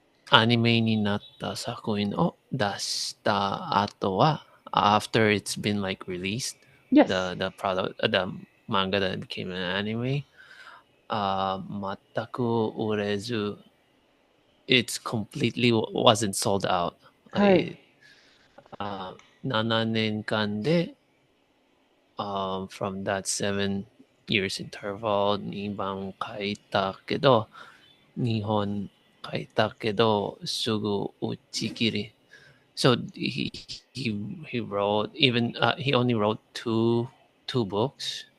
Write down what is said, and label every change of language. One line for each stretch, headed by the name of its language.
Japanese: アニメになった作品を出した後は、
English: after it's been like released, Yes. the product, the manga that became an anime,
Japanese: 全く売れず、
English: it's completely wasn't sold out.
Japanese: はい。 7年間で、
English: from that 7 years interval
Japanese: 2番書いたけど、2本書いたけど、すぐ打ち切り。
English: So he wrote even he only wrote two books.